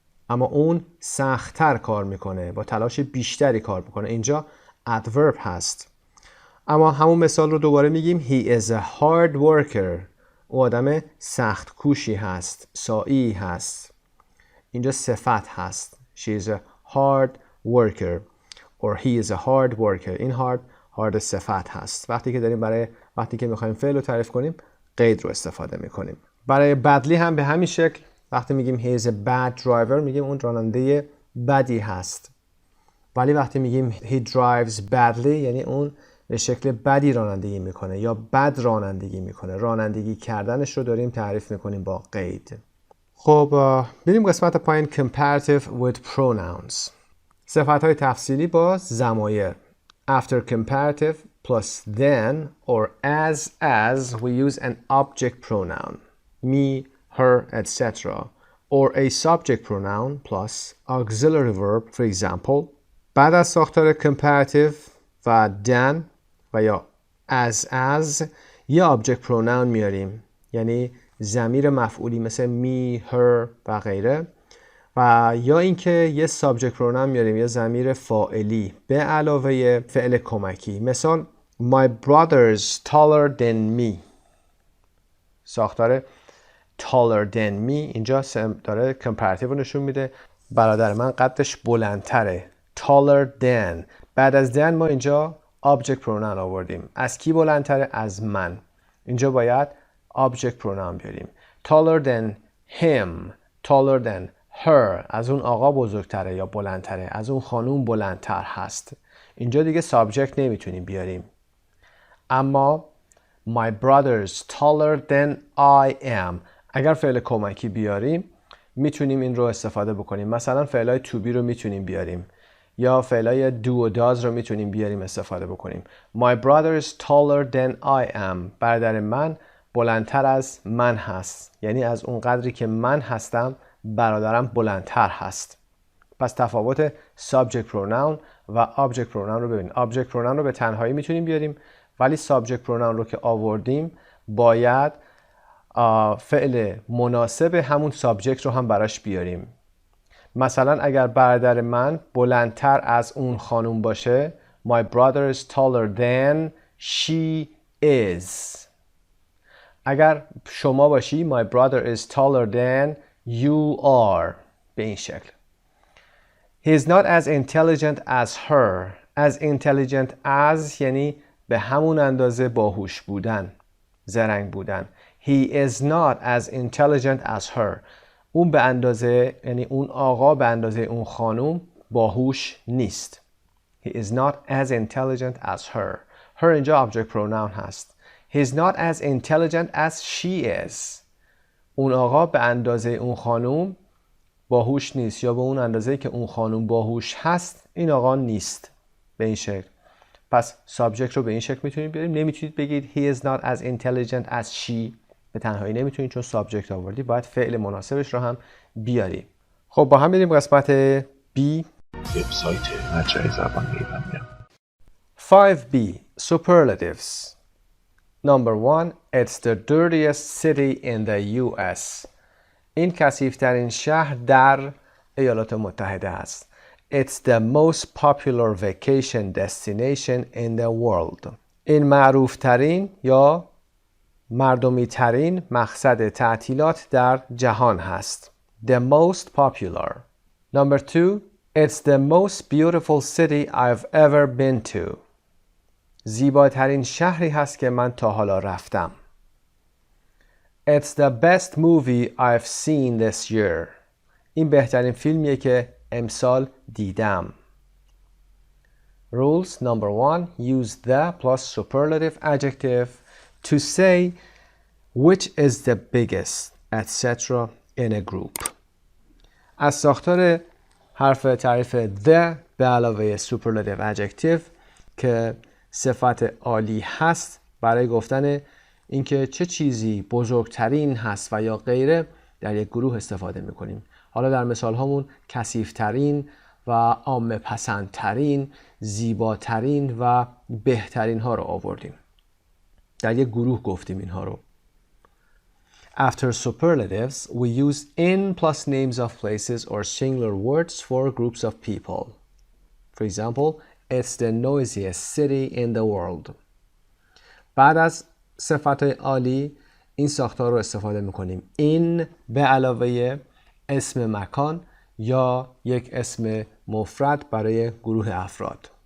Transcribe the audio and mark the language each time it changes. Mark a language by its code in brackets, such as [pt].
[fa] اما اون سخت‌تر کار میکنه، با تلاش بیشتری کار میکنه. اینجا adverb هست. اما همون مثال رو دوباره میگیم [en] he is a hard worker. [fa] او آدم سخت کوشی هست، سعی هست. اینجا صفت هست. [en] She is a hard worker or he is a hard worker. [fa] این hard صفت هست. وقتی که میخوایم فعل رو تعریف کنیم قید رو استفاده میکنیم. برای badly هم به همین شکل وقتی میگیم [en] he is a bad driver [fa] میگیم اون راننده بدی هست. ولی وقتی میگیم [en] he drives badly [fa] یعنی اون به شکل بدی رانندگی میکنه یا بد رانندگی میکنه. رانندگی کردنش رو داریم تعریف میکنیم با قید. خب بریم قسمت پایین [en] comparative with pronouns. [fa] صفت‌های تفصیلی با ضمایر. [en] After comparative plus then or as we use an object pronoun. Me, her, etc. Or a subject pronoun plus auxiliary verb. For example, [fa] بعد از ساختار comparative و then و یا as یه object pronoun میاریم، یعنی ضمیر مفعولی مثل me, her و غیره، و یا اینکه یه subject pronoun میاریم، یه ضمیر فاعلی به علاوه فعل کمکی. مثال [en] my brother's taller than me. [fa] ساختار [en] taller than me [fa] اینجا داره comparative رو نشون میده. برادر من قدش بلندتره. [en] taller than. [fa] بعد از then ما اینجا object pronoun آوردیم. از کی بلندتره؟ از من. اینجا باید object pronoun بیاریم. [en] taller than him، taller than her. [fa] از اون آقا بزرگتره یا بلندتره، از اون خانوم بلندتر هست. اینجا دیگه subject نمیتونیم بیاریم. اما [en] my brother's taller than I am. [fa] اگر فعل کمکی بیاریم میتونیم این رو استفاده بکنیم. مثلا فعلای to be رو میتونیم بیاریم یا فعلای do و does رو میتونیم بیاریم استفاده بکنیم. [en] My brother is taller than I am. [fa] برادر من بلندتر از من هست، یعنی از اون قدری که من هستم برادرم بلندتر هست. پس تفاوت subject pronoun و object pronoun رو ببینید. object pronoun رو به تنهایی میتونیم بیاریم، ولی subject pronoun رو که آوردیم باید فعل مناسب همون subject رو هم براش بیاریم. مثلا اگر برادر من بلندتر از اون خانوم باشه [en] my brother is taller than she is. [fa] اگر شما باشی [en] my brother is taller than you are. [fa] به این شکل. [en] He is not as intelligent as her. As intelligent as [fa] یعنی به همون اندازه باهوش بودن، زرنگ بودن. [en] He is not as intelligent as her. [fa] اون به اندازه، یعنی اون آقا به اندازه اون خانوم باهوش نیست. [en] He is not as intelligent as her. Her [fa] اینجا object pronoun هست. [en] He is not as intelligent as she is. [fa] اون آقا به اندازه اون خانوم باهوش نیست، یا به اون اندازه که اون خانوم باهوش هست این آقا نیست. به این شکل. پس subject رو به این شکل میتونید بیاریم. نمیتونید بگید [en] he is not as intelligent as she. [fa] به تنهایی نمیتونید چون subject آوردی، باید فعل مناسبش رو هم بیاری. خب با هم میریم قسمت B. وبسایت مجموعه زبان ایرانی. [en] 5B Superlatives. Number 1. It's the dirtiest city in the US. [fa] این کثیف‌ترین شهر در ایالات متحده است. [en] It's the most popular vacation destination in the world. [fa] این معروفترین یا مردمی ترین مقصد تعطیلات در جهان هست. [en] the most popular. Number 2, it's the most beautiful city I've ever been to. [fa] زیباترین شهری هست که من تا حالا رفتم. [en] It's the best movie I've seen this year. [fa] این بهترین فیلمیه که امسال دیدم. [en] Rules number 1, use the plus superlative adjective to say which is the biggest, etc. in a group. [fa] از ساختار حرف تعریف the به علاوه superlative adjective که صفت عالی هست برای گفتن اینکه چه چیزی بزرگترین هست و یا غیره در یک گروه استفاده میکنیم. حالا در مثال هامون کثیف‌ترین و عامه پسندترین، زیباترین و بهترین ها رو آوردیم. در یک گروه گفتیم اینها رو. [en] After superlatives, we use in plus names of places or singular words for groups of people. For example, it's the noisiest city in the world. [fa] بعد از صفت عالی این ساختار رو استفاده میکنیم. in به علاوه اسم مکان یا یک اسم مفرد برای گروه افراد.